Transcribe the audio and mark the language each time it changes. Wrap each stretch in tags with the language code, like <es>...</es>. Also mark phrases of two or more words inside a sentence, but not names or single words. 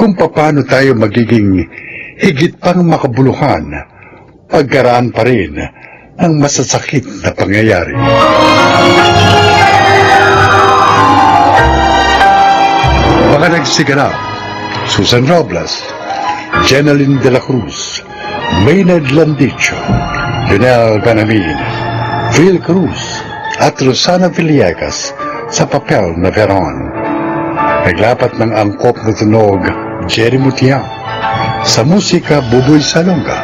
<tl>Kung paano tayo magiging higit pang makabuluhan pagkaraan pa rin ng masasakit na pangyayari. Mga nagsiganap, Susan Robles, Jeneline de la Cruz, Maynard Landicho, Lionel Banamin, Phil Cruz, at Rosana Villegas sa papel na Veron. Naglapat ng angkop na tunog, Jerry Mutiang, sa musika, Buboy Salonga.</tl>